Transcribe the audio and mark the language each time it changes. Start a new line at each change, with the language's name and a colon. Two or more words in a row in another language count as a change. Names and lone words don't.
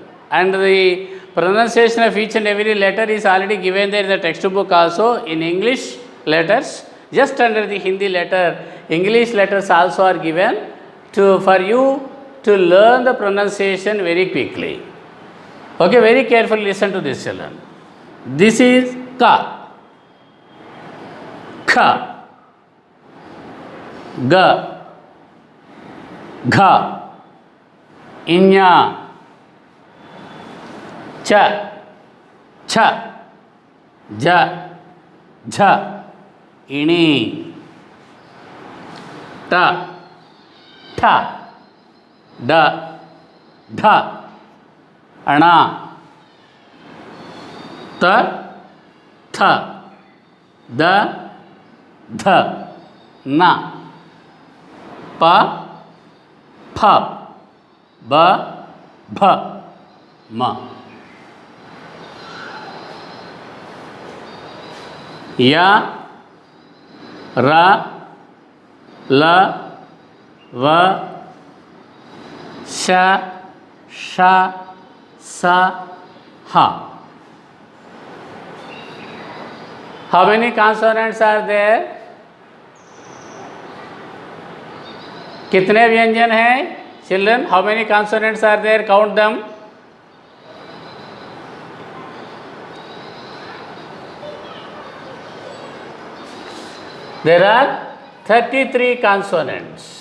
English: And the pronunciation of each and every letter is already given there in the textbook also in English letters. Just under the Hindi letter, English letters also are given for you to learn the pronunciation very quickly. Okay, very carefully listen to this, children. This is
Hindi: क, ख, ग, घ, ङ, च, छ, ज, झ, ञ, ट, ठ, ड, ढ, ण, त, थ, द, ध, न, प, फ ब भ म य र ल व श श स ह.
English: How many consonants are there?
Hindi: कितने व्यंजन हैं?
English: Children, how many consonants are there? Count them. There are 33 consonants.